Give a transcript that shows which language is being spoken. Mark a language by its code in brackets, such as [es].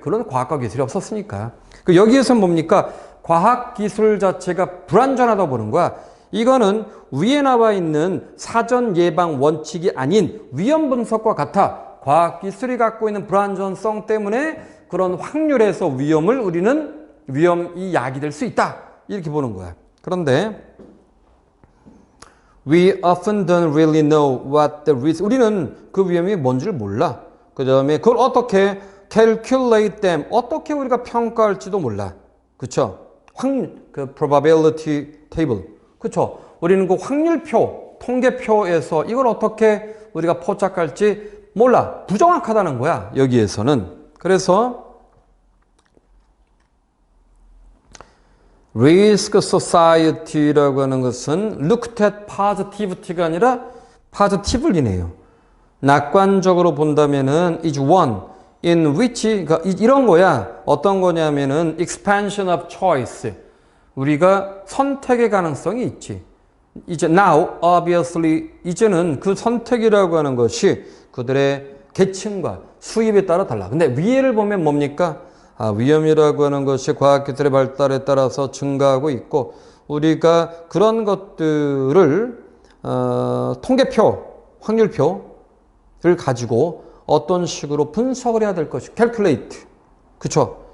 [ko] 그런 과학과 기술이 없었으니까. 여기에서는 뭡니까? 과학 기술 자체가 불완전하다고 보는 거야. 이거는 위에 나와 있는 사전 예방 원칙이 아닌 위험 분석과 같아. 과학 기술이 갖고 있는 불완전성 때문에 그런 확률에서 우리는 위험이 야기될 수 있다. 이렇게 보는 거야. 그런데 [en] we often don't really know what the risk. [ko] 우리는 그 위험이 뭔지를 몰라. 그 다음에 그걸 어떻게 [en] calculate them. [ko] 어떻게 우리가 평가할지도 몰라. 그쵸? 그 [en] probability table. [ko] 그쵸? 우리는 그 확률표, 통계표에서 이걸 어떻게 우리가 포착할지 몰라. 부정확하다는 거야. 여기에서는. 그래서 Risk Society라고 하는 것은 [en] looked at positivity가 [ko] 아니라 positively네요. 낙관적으로 본다면은 [en] is one in which, [ko] 그러니까 이런 거야. 어떤 거냐면은 [en] expansion of choice. [ko] 우리가 선택의 가능성이 있지. 이제 [en] now obviously [ko] 이제는 그 선택이라고 하는 것이 그들의 계층과 수입에 따라 달라. 근데 위에를 보면 뭡니까? 위험이라고 하는 것이 과학기술의 발달에 따라서 증가하고 있고 우리가 그런 것들을 통계표, 확률표를 가지고 어떤 식으로 분석을 해야 될 것이 calculate. 그쵸?